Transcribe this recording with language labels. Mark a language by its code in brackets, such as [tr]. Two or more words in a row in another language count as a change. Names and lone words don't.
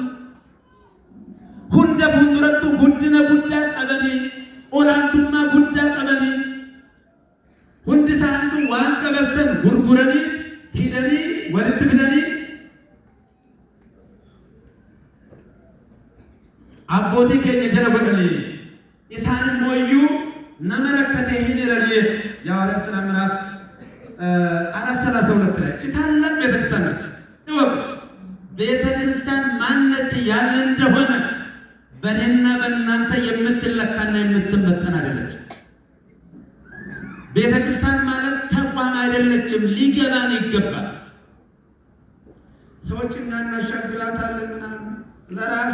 [om] hunda fuuldurattu guddina guddaa qabanii olaantummaa guddaa qabanii hundi isaaniitu waan qabasan gurguranii fidanii walitti fidanii abbootii keenya jala godhanii isaan immoo iyyuu nama rakkatee hin hiranii yaa Sala ምዕራፍ [am] 4:32 ላይ ታላቅ ቤተክርስቲያን ነች። እወቁ ቤተክርስቲያን ማነች ያለ እንደሆነ በእኔና በእናንተ የምትለካና የምትመጠን አይደለች። ቤተክርስቲያን ማለት ተቋም አይደለችም። ሊገባን ይገባል። ሰዎች እናሻግራታለን ምናምን ለራሴ